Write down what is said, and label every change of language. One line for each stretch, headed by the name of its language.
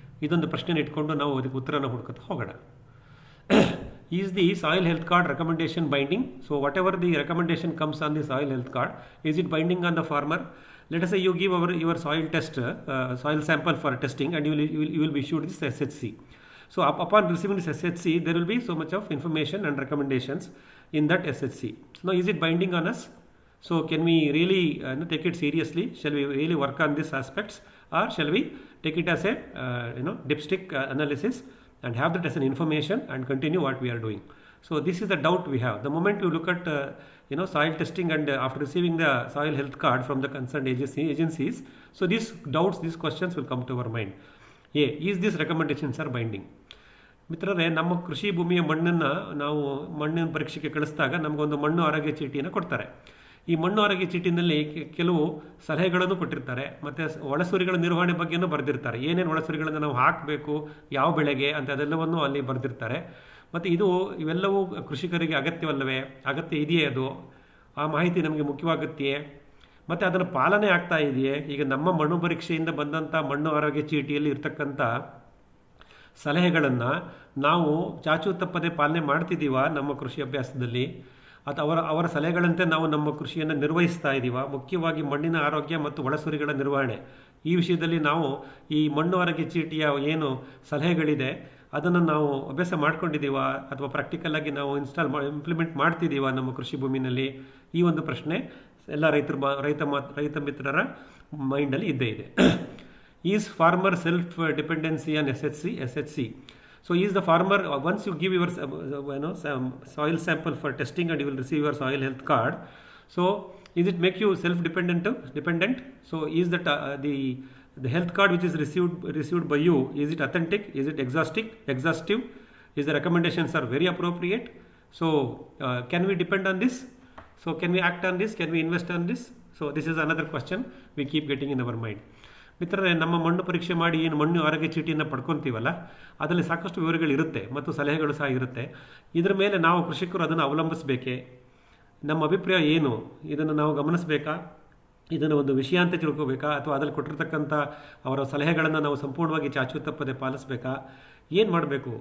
Kannada: ಇದೊಂದು ಪ್ರಶ್ನೆನ ಇಟ್ಕೊಂಡು ನಾವು ಅದಕ್ಕೆ ಉತ್ತರನ ಹುಡ್ಕೊತಾ ಹೋಗೋಣ.
English: Is the soil health card recommendation binding? So whatever the recommendation comes on the soil health card, is it binding on the farmer? Let us say you give your soil test, soil sample for testing, and you will be issued this SHC. So upon receiving this SHC, there will be so much of information and recommendations in that SHC. So now, is it binding on us? So can we really take it seriously? Shall we really work on these aspects, or shall we take it as a dipstick analysis and have that as an information and continue what we are doing? So this is the doubt we have. The moment you look at soil testing, and after receiving the soil health card from the concerned agencies, so these doubts, these questions will come to our mind. Is these recommendations are binding?
Kannada: ಮಿತ್ರರೇ, ನಮ್ಮ ಕೃಷಿ ಭೂಮಿಯ ಮಣ್ಣನ್ನು ನಾವು ಮಣ್ಣಿನ ಪರೀಕ್ಷೆಗೆ ಕಳಿಸಿದಾಗ ನಮಗೊಂದು ಮಣ್ಣು ಆರೋಗ್ಯ ಚೀಟಿಯನ್ನು ಕೊಡ್ತಾರೆ. ಈ ಮಣ್ಣು ಆರೋಗ್ಯ ಚೀಟಿನಲ್ಲಿ ಕೆಲವು ಸಲಹೆಗಳನ್ನು ಕೊಟ್ಟಿರ್ತಾರೆ, ಮತ್ತು ಒಳಸುರಿಗಳ ನಿರ್ವಹಣೆ ಬಗ್ಗೆನೂ ಬರೆದಿರ್ತಾರೆ. ಏನೇನು ಒಳಸುರಿಗಳನ್ನು ನಾವು ಹಾಕಬೇಕು, ಯಾವ ಬೆಳೆಗೆ ಅಂತ ಅದೆಲ್ಲವನ್ನು ಅಲ್ಲಿ ಬರೆದಿರ್ತಾರೆ. ಮತ್ತು ಇವೆಲ್ಲವೂ ಕೃಷಿಕರಿಗೆ ಅಗತ್ಯವಲ್ಲವೇ, ಅಗತ್ಯ ಇದೆಯೇ, ಅದು ಆ ಮಾಹಿತಿ ನಮಗೆ ಮುಖ್ಯವಾಗುತ್ತೆಯೇ, ಮತ್ತು ಅದನ್ನು ಪಾಲನೆ ಆಗ್ತಾ ಇದೆಯೇ? ಈಗ ನಮ್ಮ ಮಣ್ಣು ಪರೀಕ್ಷೆಯಿಂದ ಬಂದಂಥ ಮಣ್ಣು ಆರೋಗ್ಯ ಚೀಟಿಯಲ್ಲಿ ಇರ್ತಕ್ಕಂಥ ಸಲಹೆಗಳನ್ನು ನಾವು ಚಾಚೂ ತಪ್ಪದೆ ಪಾಲನೆ ಮಾಡ್ತಿದ್ದೀವಾ ನಮ್ಮ ಕೃಷಿ ಅಭ್ಯಾಸದಲ್ಲಿ, ಅಥವಾ ಅವರ ಸಲಹೆಗಳಂತೆ ನಾವು ನಮ್ಮ ಕೃಷಿಯನ್ನು ನಿರ್ವಹಿಸ್ತಾ ಇದ್ದೀವಾ? ಮುಖ್ಯವಾಗಿ ಮಣ್ಣಿನ ಆರೋಗ್ಯ ಮತ್ತು ಒಳಸುರಿಗಳ ನಿರ್ವಹಣೆ ಈ ವಿಷಯದಲ್ಲಿ ನಾವು ಈ ಮಣ್ಣು ಆರೋಗ್ಯ ಚೀಟಿಯ ಏನು ಸಲಹೆಗಳಿದೆ ಅದನ್ನು ನಾವು ಅಭ್ಯಾಸ ಮಾಡ್ಕೊಂಡಿದ್ದೀವಾ, ಅಥವಾ ಪ್ರಾಕ್ಟಿಕಲ್ ಆಗಿ ನಾವು ಇಂಪ್ಲಿಮೆಂಟ್ ಮಾಡ್ತಿದ್ದೀವಾ ನಮ್ಮ ಕೃಷಿ ಭೂಮಿನಲ್ಲಿ? ಈ ಒಂದು ಪ್ರಶ್ನೆ ಎಲ್ಲ ರೈತ ಮಿತ್ರರ ಮೈಂಡಲ್ಲಿ ಇದ್ದೇ ಇದೆ.
English: Is farmer self dependency on SHC? So is the farmer, once you give your soil sample for testing and you will receive your soil health card, so is it make you self-dependent? So is that the health card which is received by you, is it authentic? Is it exhaustive? Is the recommendations are very appropriate? So can we depend on this? So can we act on this? Can we invest on this? So this is another question we keep getting in our mind.
Kannada: ಮಿತ್ರರೇ, ನಮ್ಮ ಮಣ್ಣು ಪರೀಕ್ಷೆ ಮಾಡಿ ಏನು ಮಣ್ಣು ಆರೋಗ್ಯ ಚೀಟಿಯನ್ನು ಪಡ್ಕೊತೀವಲ್ಲ, ಅದರಲ್ಲಿ ಸಾಕಷ್ಟು ವಿವರಗಳಿರುತ್ತೆ ಮತ್ತು ಸಲಹೆಗಳು ಸಹ ಇರುತ್ತೆ. ಇದರ ಮೇಲೆ ನಾವು ಕೃಷಿಕರು ಅದನ್ನು ಅವಲಂಬಿಸಬೇಕೇ? ನಮ್ಮ ಅಭಿಪ್ರಾಯ ಏನು? ಇದನ್ನು ನಾವು ಗಮನಿಸಬೇಕಾ? ಇದನ್ನು ಒಂದು ವಿಷಯ ಅಂತ ತಿಳ್ಕೋಬೇಕಾ, ಅಥವಾ ಅದರಲ್ಲಿ ಕೊಟ್ಟಿರ್ತಕ್ಕಂಥ ಅವರ ಸಲಹೆಗಳನ್ನು ನಾವು ಸಂಪೂರ್ಣವಾಗಿ ಚಾಚು ತಪ್ಪದೆ ಪಾಲಿಸಬೇಕಾ, ಏನು ಮಾಡಬೇಕು?